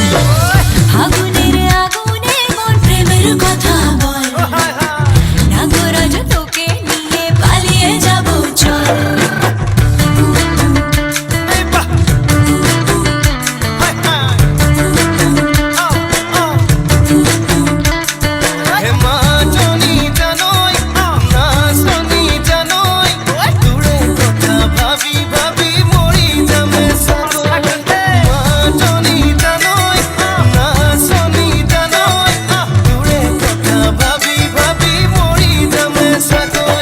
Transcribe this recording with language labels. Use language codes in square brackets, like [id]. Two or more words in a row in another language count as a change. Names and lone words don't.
[bn] আগুনের আগুনে মন প্রেমের কথা বল, নাগরাজ তোকে নিয়ে পালিয়ে যাব চল। [rkt] হে মা জনী জানৈ, নাচনী জানৈ, তোৰে কথা ভাবি ভাবি মৰি যামে চাগৈ। মা জনী জানৈ, নাচনী জানৈ, তোৰে কথা ভাবি ভাবি মৰি যামে চাগৈ।